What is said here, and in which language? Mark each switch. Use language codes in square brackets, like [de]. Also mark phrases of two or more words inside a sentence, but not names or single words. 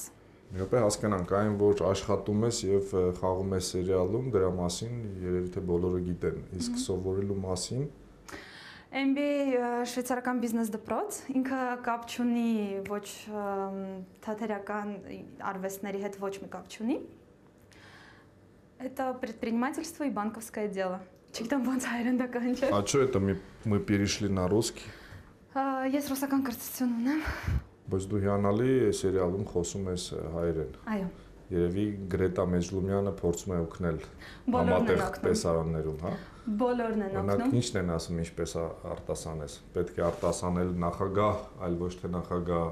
[hy] Միապե հասկանանք, այն որ աշխատում ես եւ խաղում ես սերիալում, դրա մասին երևի թե բոլորը գիտեն, իսկ սովորելու մասին MBA շվեյցարական բիզնես դպրոց, ինքը կապ չունի ոչ թատերական արվեստների հետ ոչ մի կապ չունի։ [ru] Это предпринимательство и банковское дело. [hy] Չգիտեմ ոնց հայերեն դա կհնչի։ [ru] А что это мы перешли на русский? [hy] Ես ռուսական կրթություն ունեմ։ Բայց դու հիանալի սերիալում խոսում ես հայերեն։ Այո։ Երևի Գրետա Մեջլումյանը փորձում է օգնել համատեղ տեսարաններում, հա։ Բոլորն են օգնում։ Օրինակ ի՞նչն են ասում, ինչպես արտասանես։ Պետք է արտասանել նախագահ, այլ ոչ թե նախագահ։